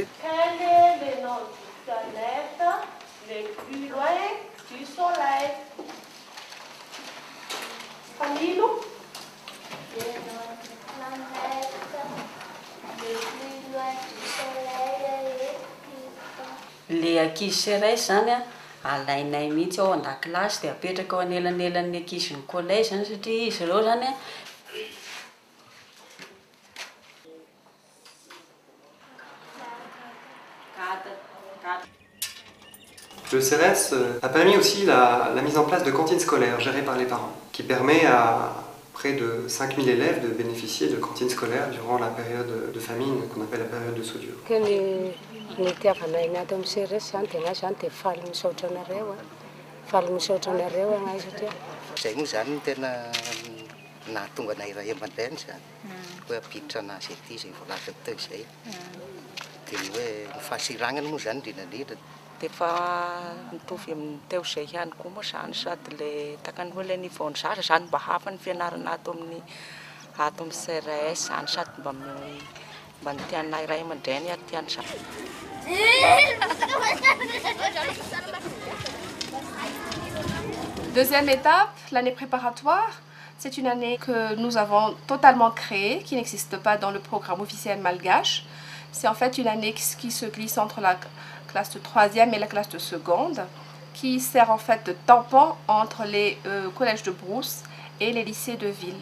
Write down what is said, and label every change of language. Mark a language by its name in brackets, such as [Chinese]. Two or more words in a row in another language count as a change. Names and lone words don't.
[French] Quel est le nom du planète le plus loin du Soleil? Camilo? Le nom du planète le plus loin du Soleil est Pluton. [Malagasy] Le ankizy CRS zany alainay mihitsy ao an-dakilasy dia apetraka ao anelanelan'ny ankizy ny collège zany satria izy ireo zany Le CRS a permis aussi la mise en place de cantines scolaires gérées par les parents, qui permet à près de 5000 élèves de bénéficier de cantines scolaires durant la période de famine qu'on appelle la période de soudure. Ny tiavana inato amin'ny CRS zany dia zany dia faly misaotra anareo faly misaotra anareo anay satria zay moa zany no tena nahatonga anay iray aman-dreny zany hoe ampiditra anazy ety izay voalaza teo izay dia ny hoe ny fahasiragnany moa zany indrindrandrindra dia efa mitovy amin'ny teo izay ihany koa moa zany sady le takany hoe [French] le niveau [Malagasy] ny zaza zany mba hafa ny fianarana ato amin'ny CRS zany sady mba ny tianay iray aman-dreny ary tiany zaza. [French] Deuxième étape, l'année préparatoire. C'est une année que nous avons totalement créée, qui n'existe pas dans le programme officiel malgache. C'est en fait une année qui se glisse entre la classe de 3e et la classe de seconde, qui sert en fait de tampon entre les collèges de brousse et les lycées de ville.